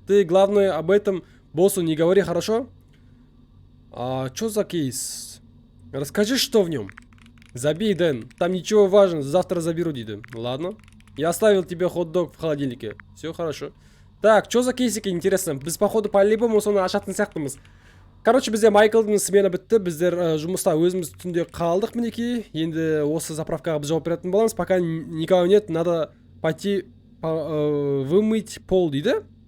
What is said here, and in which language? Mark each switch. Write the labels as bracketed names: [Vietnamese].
[Russian] Ты, главное, об этом боссу не говори, хорошо? А что за кейс? Расскажи, что в нем. Забей, Дэн, там ничего важного, завтра заберу, [Kazakh] дейді. [Russian] Ладно. Я оставил тебе хот-дог в холодильнике. Все хорошо. Так, что за кейсики, интересно? [Kazakh] Біз, [Russian] походу, по-любому [Kazakh] соны ашатын сияқтымыз. [Russian] Короче, [Kazakh] бізде Майклдың смена бітті. Біздер жұмыста өзіміз түнде қалдық, мінекей. Енді осы заправкаға біз жауап беретін боламыз. [Russian] Пока никого нет, надо пойти вымыть пол, [Kazakh] дейді.